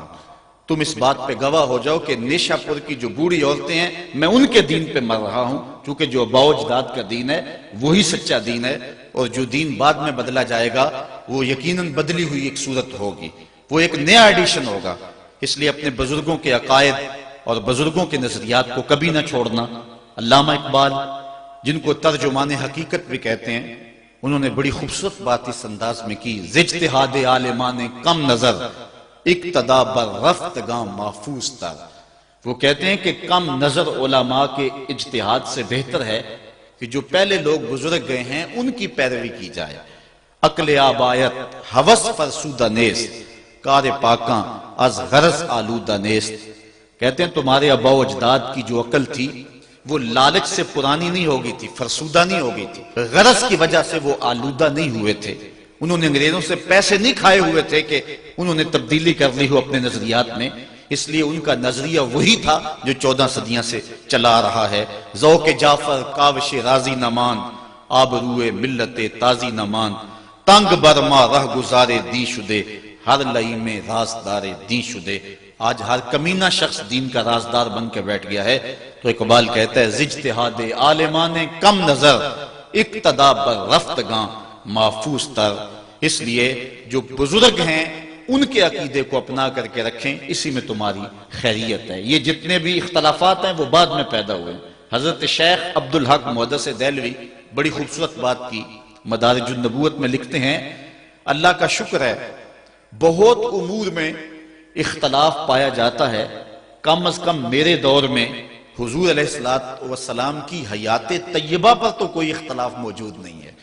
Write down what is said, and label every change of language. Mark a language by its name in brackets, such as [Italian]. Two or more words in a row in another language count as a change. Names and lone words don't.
[Urdu] تم اس بات پہ گواہ ہو جاؤ کہ نیشہ پور کی جو بوڑھی عورتیں ہیں میں ان کے دین پہ مر رہا ہوں، کیونکہ جو آباء و اجداد کا دین ہے وہی سچا دین ہے، اور جو دین بعد میں بدلا جائے گا وہ یقیناً بدلی ہوئی ایک صورت ہوگی، وہ ایک نیا ایڈیشن ہوگا۔ اس لیے اپنے بزرگوں کے عقائد اور بزرگوں کے نظریات کو کبھی نہ چھوڑنا۔ علامہ اقبال، جن کو ترجمان حقیقت بھی کہتے ہیں، انہوں نے بڑی خوبصورت بات اس انداز میں کی، [Persian] اجتہاد عالمان کم نظر اقتدا بر رفتگاں محفوظ تر۔ [Urdu] وہ کہتے ہیں کہ کم نظر علماء کے اجتہاد سے بہتر ہے کہ جو پہلے لوگ گزر گئے ہیں ان کی پیروی کی جائے۔ [Persian] عقل آبایت ہوس فرسودہ نیست، کار پاکاں از غرض آلودہ نیست۔ [Urdu] کہتے ہیں تمہارے آباء و اجداد کی جو عقل تھی وہ لالچ سے پرانی نہیں ہو گئی تھی، فرسودہ نہیں ہو گئی تھی، غرض کی وجہ سے وہ آلودہ نہیں ہوئے تھے۔ انہوں نے انگریزوں سے پیسے نہیں کھائے ہوئے تھے کہ انہوں نے تبدیلی کر لی ہو اپنے نظریات میں، اس لیے ان کا نظریہ وہی تھا جو 14 صدیاں سے چلا رہا ہے۔ [Persian] ذوق جعفر کاوش راضی نمان، آبروئے ملت تازی نمان، تنگ برما رہ گزارے دی شدے، ہر لئی میں رازدار دین شدے۔ [Urdu] آج ہر کمینہ شخص دین کا رازدار بن کے بیٹھ گیا ہے۔ تو اقبال کہتا ہے [Persian] اجتہاد عالمان کم نظر اقتدا بر رفتگاں محفوظ تر۔ [Urdu] اس لیے جو بزرگ ہیں ان کے عقیدے کو اپنا کر کے رکھیں، اسی میں تمہاری خیریت ہے۔ یہ جتنے بھی اختلافات ہیں وہ بعد میں پیدا ہوئے۔ حضرت شیخ عبدالحق محدث دہلوی بڑی خوبصورت بات کی مدارج النبوت میں لکھتے ہیں، اللہ کا شکر ہے بہت امور میں اختلاف پایا جاتا ہے، کم از کم میرے دور میں حضور [Arabic] علیہ السلام [Urdu] کی حیات طیبہ پر تو کوئی اختلاف موجود نہیں ہے۔